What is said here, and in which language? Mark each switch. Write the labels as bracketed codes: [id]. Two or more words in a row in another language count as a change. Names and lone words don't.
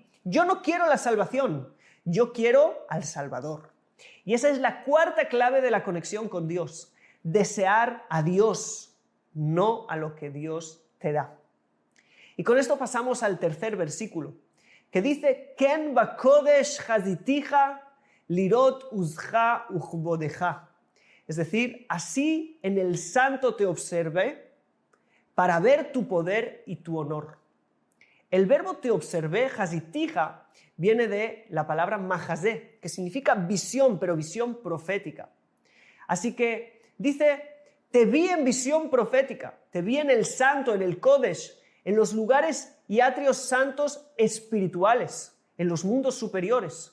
[es] Yo no quiero la salvación, yo quiero al Salvador. Y esa es la cuarta clave de la conexión con Dios. Desear a Dios, no a lo que Dios te da. Y con esto pasamos al tercer versículo, que dice, [he] כן בקודש חזיתיך לראות עזך וכבודך. [es] Es decir, así en el santo te observé para ver tu poder y tu honor. El verbo te observé, hazitija, viene de la palabra mahazé, que significa visión, pero visión profética. Así que dice, te vi en visión profética, te vi en el santo, en el Kodesh, en los lugares y atrios santos espirituales, en los mundos superiores.